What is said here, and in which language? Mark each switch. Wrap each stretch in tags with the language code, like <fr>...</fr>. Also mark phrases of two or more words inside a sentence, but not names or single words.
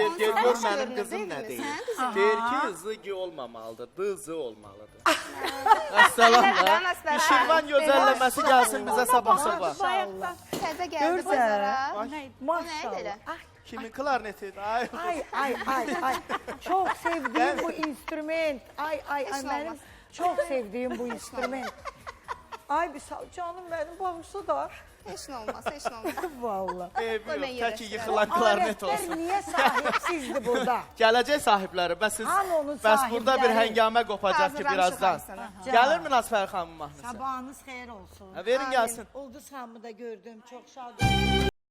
<az>Deyir, gör Hoş mənim gördünüz, qızım nə evimiz, deyir. hə, Deyir ki, zıqı olmamalıdır, dızı olmalıdır. Əssalam da. Əssalam, əssalam. Bir Şirvan gözəlləməsi gəlsin bizə sabah sabah. Təzə gəldi Görsən. bazara. Maşallah. elə? Kimin klarneti? Ay. Ay.</az> <tr>Çok sevdiğim bu instrument.</tr> <az>Ay Heç nə</az> <tr>benim</tr> <az>olmaz.</az> <tr>çok sevdiğim bu instrument. Ay bir sağ canım benim bağırsa da.</tr> <az>Heç nə olmaz, heç nə olmaz. Vallahi. Eybi Qoy mən yox, tək ki yerləşdirəm. yıxılan klarnet</az> <tr>Aletler</tr> <az>olsun.</az> <tr>niye sahipsizdi burada?</tr> <az>Gələcək sahibləri, bəs Hanı onun bəs burada bir sahibləri? həngamə qopacaq ki Hazırlamışıq birazdan. hamısını. Gəlir mi Nazfər xanımın mahnısı? Sabahınız xeyir olsun. Ha, verin gəlsin.</az> <tr>Ulduz Hanım'ı da gördüm. Çok şadım.</tr>